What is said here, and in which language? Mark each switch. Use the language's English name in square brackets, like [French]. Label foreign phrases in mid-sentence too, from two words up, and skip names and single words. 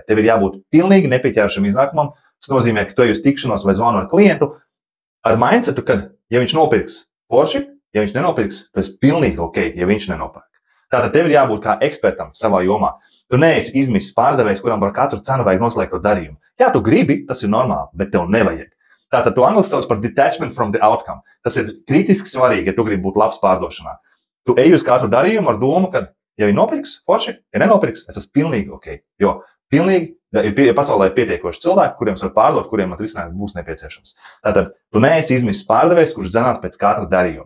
[Latvian] Tev ir jābūt pilnīgi nepieķeršam iznākumam. Tas nozīmē, ka tu ej uz tikšanos vai zvanu ar klientu ar mindsetu, ka, ja viņš nopirks forši, ja viņš nenopirks, tas ir pilnīgi ok, ja viņš nenopērk. Tātad tev ir jābūt kā ekspertam savā jomā. Tu neesi izmisis pārdevējs, kuram par katru cenu vajag noslēgt to darījumu. Jā, tu gribi, tas ir normāli, bet tev nevajag. Tātad to angliski sauc par [English] detachment from the outcome. [Latvian] Tas ir kritiski svarīgi, ja tu gribi būt labs pārdošanā. Tu ej uz katru darījumu ar domu, ka, ja viņi nopirks, forši, ja nenopirks, es esmu pilnīgi ok. Jo pilnīgi, ja pasaulē ir pietiekoši cilvēki, kuriem var pārdot, kuriem mans risinājums būs nepieciešams. Tātad tu neesi izmisis pārdevējs, kurš dzenās pēc katra darījuma.